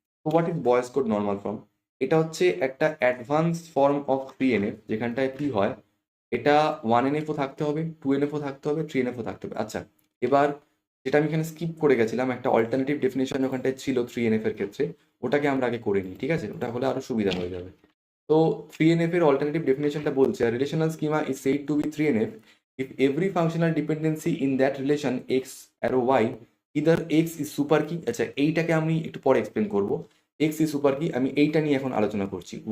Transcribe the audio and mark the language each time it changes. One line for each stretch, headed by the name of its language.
Bangla: তো
English: What is Boyce Codd normal form?
Bangla: এটা হচ্ছে একটা অ্যাডভান্স ফর্ম অফ 3NF, যেখানটায় কি হয়, এটা 1NF-ও থাকতে হবে, 2NF-ও থাকতে হবে, 3NF-ও থাকতে হবে। আচ্ছা, এবার যেটা আমি এখানে স্কিপ করে গেছিলাম, একটা অল্টারনেটিভ ডেফিনেশন ওখানটায় ছিল 3NF এর ক্ষেত্রে, ওটাকে আমরা আগে করে নিই, ঠিক আছে? ওটা হলে আরো সুবিধা হয়ে যাবে। তো 3NF এর অল্টারনেটিভ ডেফিনেশনটা বলছে
English: Relational schema is said to be 3NF if every functional dependency in that relation x arrow y either x is super key।
Bangla: আচ্ছা, এইটাকে আমি একটু পরে এক্সপ্লেন করব।
English: x is super key,
Bangla: আমি এইটা নিয়ে এখন আলোচনা করছি।